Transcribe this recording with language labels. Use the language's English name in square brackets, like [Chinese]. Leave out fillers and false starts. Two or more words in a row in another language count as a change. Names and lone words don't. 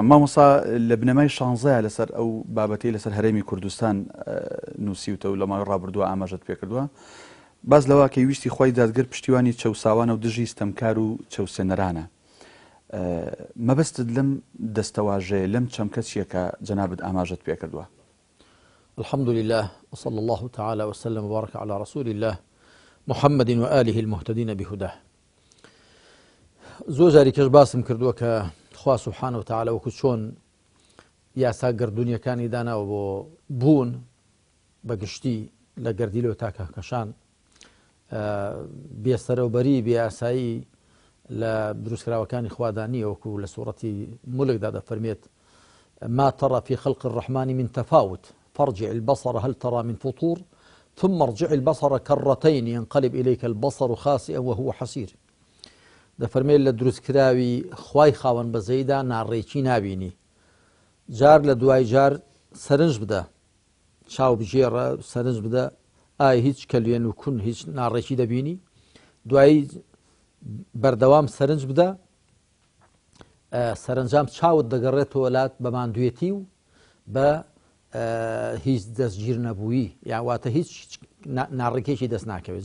[Central Kurdish] مامۆستا لە بنەمای 16 لەسەر ئەو بابەتەی لەسەر هەرێمی کوردستان نووسیوتە و لە ماوەی ڕابردووە ئاماژەت پێ کردووە. باز لەوە کە ویستی خوای دادگەر پشتیوانی چەوساوانە و دژی ستەمکار و چەوسێنەرانە. مەبەستت لەم دەستەواژەیە لەم چەمکە چییە کە جەنابت ئاماژەت پێ کردووە؟ [Arabic] الحمد لله وصلى الله تعالى وسلم وبارك على رسول الله محمد وآله المهتدين بهداه. [Central Kurdish] زۆر جاری کەش باسم کردووە کە خوا [Arabic] سبحانه وتعالى [Central Kurdish] وەکو چۆن یاسا گردونیەکانی داناوە بۆ بوون بەگشتی لە گەردیلەوە تا کەهکەشان بێسەرەوبەری بێئاسایی لە دروستکراوەکانی خوادانی وەکو لە سوورەتی مولکدا دەفەرمێت [Arabic] ما ترى في خلق الرحمن من تفاوت فارجع البصر هل ترى من فطور ثم ارجع البصر كرتين ينقلب إليك البصر خاسئا وهو حسير. [Central Kurdish] دەفەرمێت لە دروستکراوی خوای خاوەن بەزەیدا ناڕێکی نابینی، جار لە دوای جار سەرنج بدە، چاو بژێڕە سەرنج بدە، ئایا هیچ کەلوێن و کون هیچ ناڕێکی دەبینی؟ دوایی بەردەوام سەرنج بدە، سەرنجام چاوت دەگەڕێتەوە وڵات بە ماندوێتی و بە هیچ دەستگیر نەبووی، یاواتە هیچ ناڕێکێکی دەست ناکەوێت.